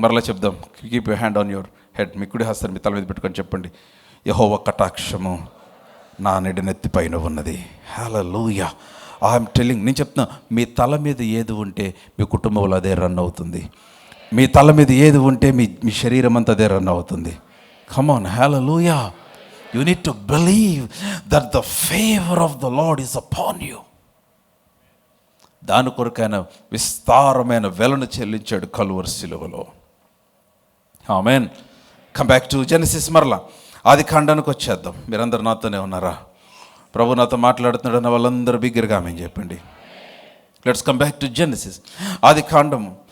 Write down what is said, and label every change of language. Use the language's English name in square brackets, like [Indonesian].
[Telugu] మరలా చెప్దాం, [English] Keep your hand on your head. [Telugu] మీ కుడి హస్తాన్ని మీ తల మీద పెట్టుకొని చెప్పండి, యెహోవా కటాక్షము నా నడినెత్తి పైన ఉన్నది. హల్లెలూయా. [English] I'm telling, [Telugu] నేను చెప్తున్నా, మీ తల మీద ఏది ఉంటే మీ కుటుంబంలో అదే రన్ అవుతుంది. మీ తల మీద ఏది ఉంటే మీ శరీరం అంతా అదే రన్ అవుతుంది. [English] Come on, hallelujah. You need to believe that the favor of the Lord is upon you. [Telugu] దాని కొరకైన విస్తారమైన వెలను చెల్లించాడు కలువరి సిలువలో. ఆమేన్. [English] Come back to Genesis. [Telugu] మరలా ఆది కాండానికి వచ్చేద్దాం. మీరందరూ నాతోనే ఉన్నారా? ప్రభు నాతో మాట్లాడుతున్నాడు అన్న వాళ్ళందరూ బిగ్గరగా ఆమేన్ చెప్పండి. [English] let's come back to Genesis, [Telugu] ఆది కాండము.